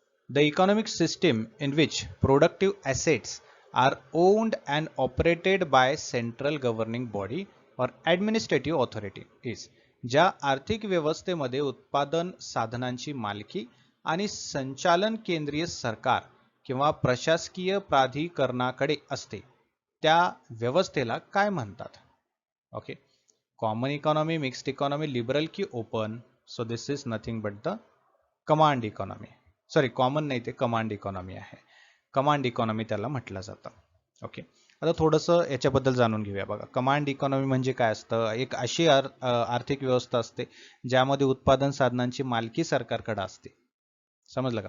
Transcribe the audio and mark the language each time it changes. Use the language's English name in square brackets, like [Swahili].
[English] The economic system in which productive assets are owned and operated by central governing body or administrative authority is. [Marathi] ज्या आर्थिक व्यवस्थेमध्ये उत्पादन साधनांची मालकी आणि संचालन केंद्रीय सरकार किंवा प्रशासकीय प्राधिकरणाकडे असते त्या व्यवस्थेला काय म्हणतात? [English] Okay, common economy, mixed economy, liberal की open? So this is nothing but the command economy. [Marathi] Sorry, common नाही, ते कमांड इकॉनॉमी आहे. कमांड इकॉनॉमी त्याला म्हटलं जातं. ओके, आता थोडंसं याच्याबद्दल जाणून घेऊया. बघा, कमांड इकॉनॉमी म्हणजे काय असतं? एक अशी आर्थिक व्यवस्था असते ज्यामध्ये उत्पादन साधनांची मालकी सरकारकडे असते. समजलं का?